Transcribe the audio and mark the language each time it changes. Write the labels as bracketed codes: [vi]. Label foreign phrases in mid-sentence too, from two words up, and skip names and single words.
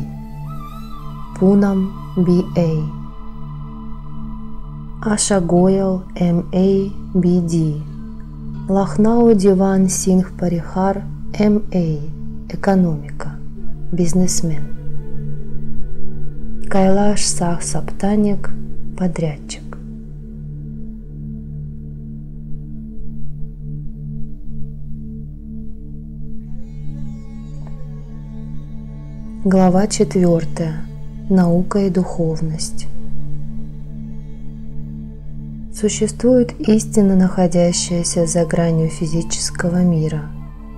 [ru] Пунам, BA. Аша Гоял, MA, BD. Лахнау Диван Сингх Парихар, MA, экономика, бизнесмен. Кайлаш Сах Саптаник, подрядчик. Глава 4. Наука и духовность. Существует истина, находящаяся за гранью физического мира.